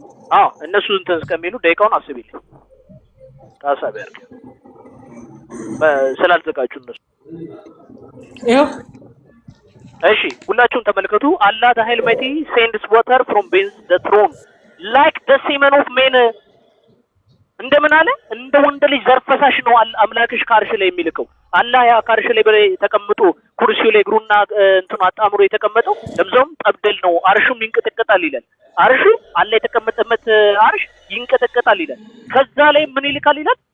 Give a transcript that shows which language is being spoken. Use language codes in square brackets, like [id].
[am] አዎ፣ እነሱ እንትን እስከሚሉ ደቂቃውን አስቢልኝ። ታሳቢ አድርገህ ስላልዘጋጁ እነሱ። ይኸው [en] እሺ፣ ሁላችሁም ተመልከቱ። አላህ the Almighty sends water from beneath the throne like the semen of men። [am] እንደምን አለ? እንደ ወንድ ልጅ ዘር ፈሳሽ ነው አምላክሽ ከአርሽ ላይ የሚልከው። አላህ ያ ከአርሽ ላይ ተቀምጦ ኩርሲው ላይ እግሩና እንትኑ አጣምሮ የተቀመጠው ለምዘውም ጠብደል ነው። አርሹም ይንቀጠቀጣል ይላል። አርሹ አላህ የተቀመጠበት አርሽ ይንቀጠቀጣል ይላል። ከዛ ላይ ምን ይልካል ይላል?